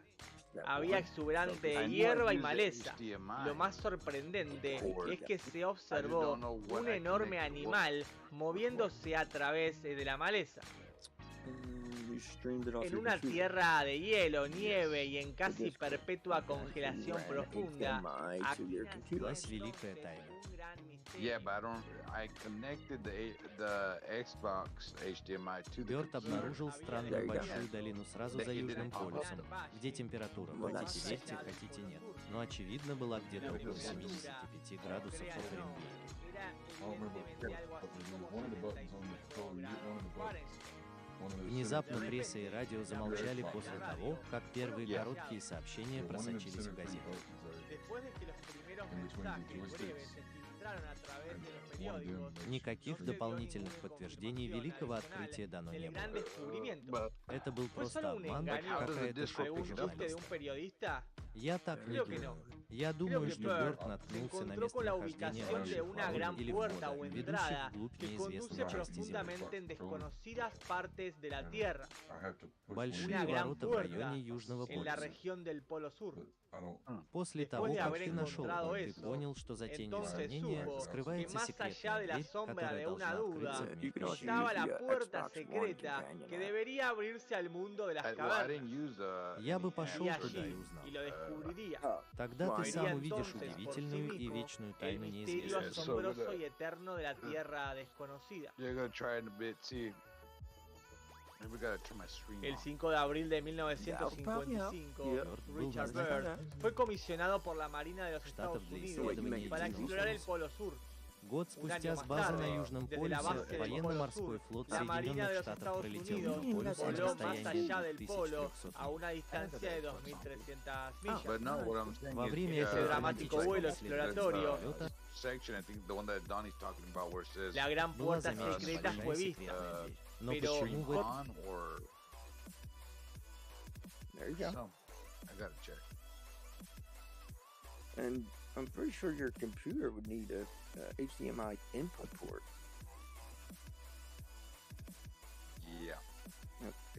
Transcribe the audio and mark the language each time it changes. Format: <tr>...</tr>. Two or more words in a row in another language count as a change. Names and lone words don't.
<es>Había exuberante hierba y maleza. Lo más sorprendente es que se observó un enorme animal moviéndose a través de la maleza. En una tierra de hielo, nieve y en casi perpetua congelación profunda,</es> <en>Yeah, but I connected the Xbox HDMI to the</en> <ru>Бёрд обнаружил странную большую долину сразу за Южным полюсом, где температура, хотите верьте, хотите нет, но очевидно была где-то около 75 градусов по Фаренгейту.</ru> <en>I don't remember one of the buttons on the controller. You hit one of the buttons.</en> <ru>Внезапно пресса и радио замолчали после того, как первые короткие сообщения просочились в газету.</ru> <es>Después de que los primeros mensajes breves se filtraron a través de los periódicos,</es> <ru>Никаких дополнительных подтверждений великого открытия дано не</ru> <es>el gran</es> <ru>было.</ru> <es>descubrimiento.</es> <ru>Это был</ru> <es>¿Fue</es> <ru>просто</ru> <es>solo un</es> <ru>обман,</ru> <es>engaño,</es> <ru>какая-то шутка</ru> <es>algún chiste de</es> <ru>журналиста.</ru> <es>un periodista?</es> <ru>Я так не</ru> <es>Creo que no.</es> <ru>думаю. Я</ru> <es>Creo</es> <ru>думаю,</ru> <es>que</es> <ru>что Bird Бёрд</ru> <es>se</es> <ru>наткнулся на</ru> <es>encontró con la</es> <ru>местонахождение</ru> <es>ubicación de</es> <ru>больших</ru> <es>una</es> <ru>ворот</ru> <es>gran</es> <ru>или</ru> <es>puerta</es> <ru>входа,</ru> <es>o</es> <ru>ведущих</ru> <es>entrada</es> <ru>вглубь</ru> <es>que conduce</es> <ru>неизвестной части Земли.</ru> <es>profundamente en desconocidas partes de la Tierra.</es> <ru>Большие</ru> <es>Una gran</es> <ru>ворота в</ru> <es>puerta</es> <ru>районе Южного</ru> <es>en la</es> <ru>полюса.</ru> <es>región del Polo Sur.</es> <ru>После</ru> <es>Después</es> <ru>того,</ru> <es>de</es> <ru>как</ru> <es>haber</es> <ru>ты нашел</ru> <es>encontrado</es> <ru>его, ты</ru> <es>eso,</es> <ru>понял, что за тенью</ru> <es>entonces</es> <ru>сомнения</ru> <es>supo que</es> <ru>скрывается</ru> <es>más allá</es> <ru>секретная</ru> <es>de la</es> <ru>дверь,</ru> <es>sombra</es> <ru>которая</ru> <es>de una</es> <ru>должна</ru> <es>duda</es> <ru>открыться в мир вещей.</ru> <es>estaba la</es> <en>your</en> <es>puerta</es> <en>Xbox One</en> <es>secreta</es> <en>companion</en> <es>que</es> <en>app.</en> <es>debería abrirse al mundo de las</es> <en>Well, I</en> <es>cavernas.</es> <en>didn't use</en> <ru>Я бы пошел</ru> <es>Y</es> <ru>туда и</ru> <es>allí,</es> <ru>узнал.</ru> <es>y lo descubriría.</es> <ru>Тогда ты</ru> <es>Vería</es> <ru>сам увидишь</ru> <es>entonces por sí</es> <ru>удивительную и</ru> <es>mismo</es> <ru>вечную</ru> <es>el</es> <ru>тайну</ru> <es>misterio</es> <ru>неизвестности.</ru> <es>asombroso y eterno de la tierra desconocida.</es> <en>You're gonna try in a bit, see. Maybe we gotta turn my screen</en> <es>El</es> <en>off.</en> <es>5 de abril de 1955, Richard Byrd fue comisionado por la Marina de los Estados Unidos para explorar el Polo Sur.</es> <ru>Год</ru> <es>Un año</es> <ru>спустя с</ru> <es>más</es> <ru>базы</ru> <es>tarde,</es> <ru>на Южном</ru> <es>desde la</es> <ru>полюсе</ru> <es>base del Polo</es> <ru>военно-морской</ru> <es>Sur,</es> <ru>флот</ru> <es>la Marina de</es> <ru>Соединенных</ru> <es>los</es> <ru>Штатов</ru> <es>Estados</es> <ru>пролетел</ru> <es>Unidos</es> <ru>над полюсом на</ru> <es>voló más</es> <ru>расстоянии</ru> <es>allá del polo</es> <ru>2300</ru> <es>a</es> <ru>миль.</ru> <es>una distancia de 2.300 millas.</es> <en>But no, what I'm saying</en> <ru>Во</ru> <en>is,</en> <ru>время</ru> <es>Ese</es> <ru>этого</ru> <es>dramático</es> <ru>романтического</ru> <es>vuelo</es> <ru>исследовательского</ru> <es>exploratorio,</es> <ru>полета</ru> <en>section, I think the one that Donnie's talking about where it says</en> <es>la gran</es> <ru>была</ru> <es>puerta</es> <ru>замечена</ru> <es>secreta fue</es> <ru>большая</ru> <es>vista.</es> <ru>секретная дверь. Но</ru> <es>Pero</es> <ru>почему в этом...</ru> <en>on or There you go. some. I gotta check. And I'm pretty sure your computer would need a HDMI input port. Yeah. Okay.</en>